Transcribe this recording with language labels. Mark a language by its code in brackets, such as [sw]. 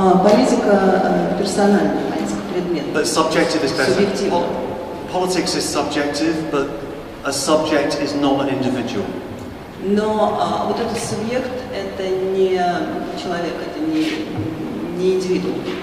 [ru] Политика персональная, политика предмет. [en] But subjective is better. [ru] Субъективно. [en] Politics is subjective, but a subject is not an individual. [ru] Но вот этот субъект – это не человек, это не индивидуум.